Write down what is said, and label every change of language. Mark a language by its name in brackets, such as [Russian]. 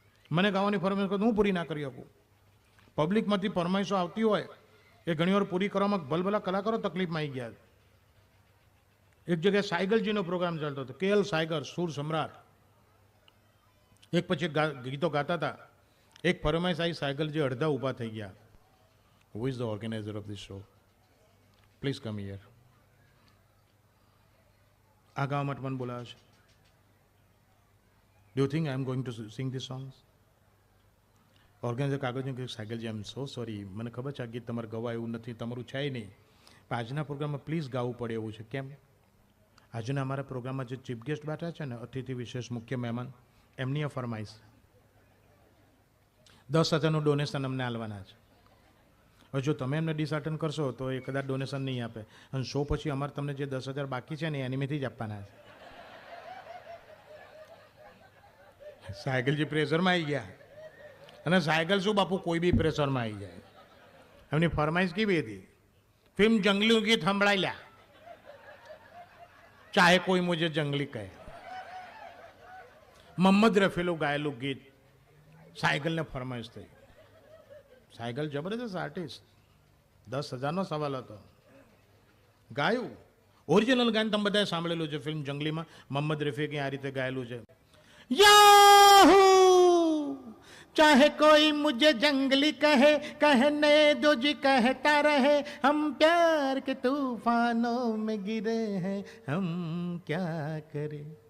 [Gujarati] મને ગાવાની ફરમાઈશ કરો તો હું પૂરી ના કરી શકું. પબ્લિકમાંથી ફરમાઈશો આવતી હોય એ ઘણીવાર પૂરી કરવામાં ભલભલા કલાકારો તકલીફમાં આવી ગયા. એક જગ્યાએ સાયગલજીનો પ્રોગ્રામ ચાલતો હતો, KL સાયગર, સુર સમ્રાટ. એક પછી ગીતો ગાતા હતા. એક ફરમાઈશ આવી, સાયગલજી અડધા ઊભા થઈ ગયા. [English] Who is the organizer of this show? Please come here. [Gujarati] આ ગાવા માટે મને બોલાવે છે. [English] Do you think I am going to sing these songs? [Gujarati] Organiser કાગળજી કે સાયકલજી, આઈ એમ સો સોરી, મને ખબર છે આ ગીત તમારે ગવાય એવું નથી, તમારું છે નહીં, પણ આજના પ્રોગ્રામમાં પ્લીઝ ગાવું પડે એવું છે. કેમ? આજના અમારા પ્રોગ્રામમાં જે ચીફ ગેસ્ટ બેઠા છે ને, અતિથિ વિશેષ મુખ્ય મહેમાન, એમની આ ફરમાઈશ. 10,000નું ડોનેશન અમને આલવાના છે. હવે જો તમે એમને ડિસઅટેન્ડ કરશો તો એ કદાચ ડોનેશન નહીં આપે, અને શો પછી અમારે તમને જે 10,000 બાકી છે ને એનીમેથી જ આપવાના છે. સાયકલજી પ્રેશરમાં આવી ગયા. અને સાયકલ શું બાપુ, કોઈ બી પ્રેશરમાં આવી જાય. એમની ફરમાઈશ કેવી હતી? ફિલ્મ જંગલી ગીત સંભળાઈ લ્યા, ચાહે કોઈ મુજે જંગલી કહે. મોહમ્મદ રફીનું ગાયેલું ગીત સાયકલને ફરમાઈશ થઈ. સાયકલ જબરદસ્ત આર્ટિસ્ટ, 10,000નો સવાલ હતો, ગાયું. ઓરિજિનલ ગાયન તમે બધાએ સાંભળેલું છે ફિલ્મ જંગલીમાં. મોહમ્મદ રફીકે આ રીતે ગાયેલું છે, [Hindi] યાહૂ ચાહે કોઈ મુझे જંગલી કહે, कहने दो जी कहता रहे, हम प्यार के तूफानों में गिरे हैं, हम क्या करें.